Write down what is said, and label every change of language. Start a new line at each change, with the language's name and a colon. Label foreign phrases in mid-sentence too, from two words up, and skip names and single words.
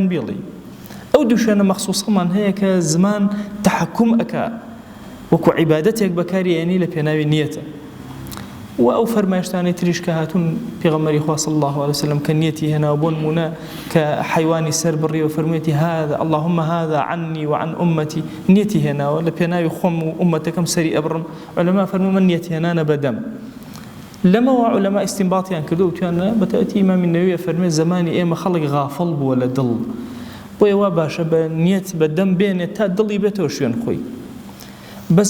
Central Kurdish: بێڵی ئەو دوو شوێنە مەخسووسەمان هەیە کە زمان تەحەکوم ئەکا وەکو عیبادەتێک بەکاری یعنی لە پێناوی نیەتە و ئەو فەرمایشتانەی تریش کە هاتوون پێغەمبەری خوا
Arabic: صلی الله علیه وسلم
Central Kurdish: کە نیەتی هێناوە بۆ نمونە کە حیوانی سەر بڕی و فەرموویەتی
Arabic: هذا اللهم هذا عني وعن أمتي
Central Kurdish: نیەتی هێناوە لە پێناوی خۆم و ئومەتەکەم سەری ئەبڕم عولەما فەرموون من نیەت هێنانە بەدەم لەمەوە عولەما ئیستینباطیان کردو و توانە بەتایبەتی ئیمامی نەووی فەرمووی زمانی ئێمە خەڵک غافڵ بووە لە دڵ بۆیە وا باشە بە نیەت بەدەم بێنێت تا دڵی بێتەوە شوێن خۆی بەس